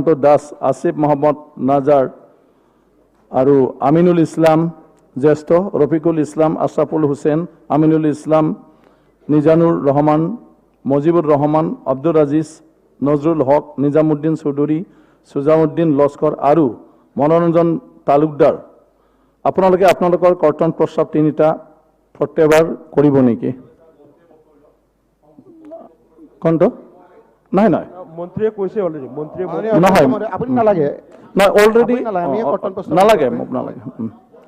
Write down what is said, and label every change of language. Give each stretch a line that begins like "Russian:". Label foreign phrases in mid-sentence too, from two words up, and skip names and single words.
Assamese: দাস আসিফ মোহাম্মদ নাজার আর আমিনুল ইসলাম জ্যেষ্ঠ রফিকুল ইসলাম আশরাফুল হুসেন আমিনুল ইসলাম নিজানুর রহমান মজিবুর রহমান আব্দুর আজিজ নজরুল হক নিজামুদ্দিন চৌধুরী সুজামুদ্দিন লস্কর আর মনোরঞ্জন তালুকদার আপোনালোকৰ কৰ্তন প্ৰস্তাৱ 3টা প্ৰত্যেকবাৰ কৰিব নেকি কোনটো নাই মন্ত্ৰীয়ে কৈছে অলৰেডি মন্ত্ৰীয়ে নহয় আপুনি নালাগে অলৰেডি আমি কৰ্তন প্ৰস্তাৱ নালাগে মোক নালাগে